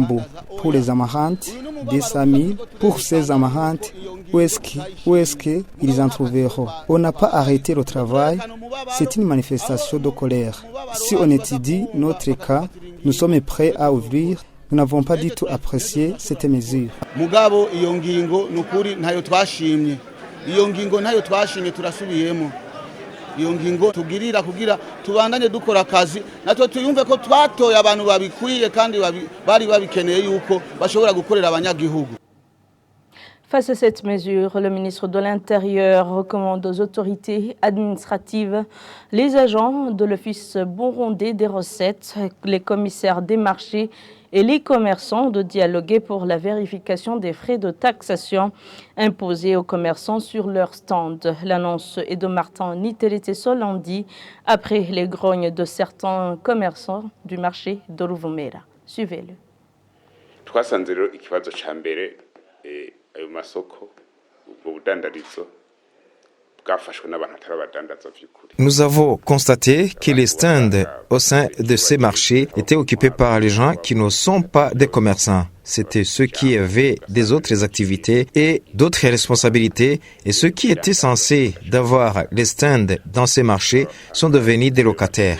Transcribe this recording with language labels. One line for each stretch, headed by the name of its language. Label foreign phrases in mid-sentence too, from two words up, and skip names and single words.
French: Pour les amarantes, 200 000. Pour ces amarantes, où est-ce qu'ils en trouveront? On n'a pas arrêté le travail, c'est une manifestation de colère. Si on étudie notre cas, nous sommes prêts à ouvrir. Nous n'avons pas du tout apprécié cette mesure.
Rundi: Mugabo iyo ngingo nukuri ntayo twashimye. Iyo ngingo ntayo twashimye turasubiyemo. Iyo ngingo tugirira kugira tubandanye dukora akazi natwe tuyumve ko twatoye abantu babikwiye kandi bari babikeneye yuko bashobora gukorera abanyagihugu.
French: Face à cette mesure, le ministre de l'Intérieur recommande aux autorités administratives, les agents de l'Office burundais des recettes, les commissaires des marchés et les commerçants de dialoguer pour la vérification des frais de taxation imposés aux commerçants sur leur stand. L'annonce est de Martin Niterete Solandi après les grognes de certains commerçants du marché de Ruvumera. Suivez-le.
Rundi: ayo masoko ubwo budandarizo bwafashwe n'abantu atari abadandaza by'ukuri.
French: Nous avons constaté que les stands au sein de ces marchés étaient occupés par les gens qui ne sont pas des commerçants. C'était ceux qui avaient des autres activités et d'autres responsabilités, et ceux qui étaient censés d'avoir les stands dans ces marchés sont devenus des locataires.